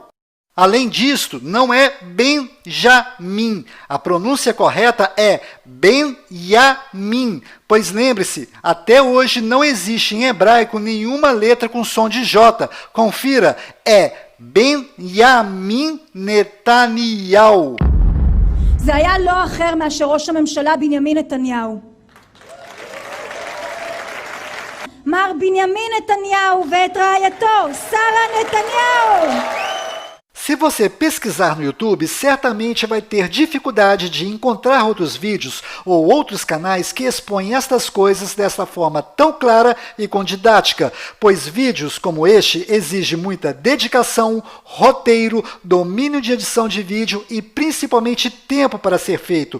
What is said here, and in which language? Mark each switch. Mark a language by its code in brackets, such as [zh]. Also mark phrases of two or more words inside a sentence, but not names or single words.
[pt] Além disto, não é Benjamim. A pronúncia correta é Benjamim. Pois lembre-se, até hoje não existe em hebraico nenhuma letra com som de J. Confira, é Benjamin Netanyahu. [he] זה היה לא אחר מאשר ראש הממשלה בנימין נתניהו. מר בנימין נתניהו ואת רעייתו שרה נתניהו. [pt] Se você pesquisar no YouTube, certamente vai ter dificuldade de encontrar outros vídeos ou outros canais que expõem estas coisas desta forma tão clara e com didática, pois vídeos como este exigem muita dedicação, roteiro, domínio de edição de vídeo e principalmente tempo para ser feito.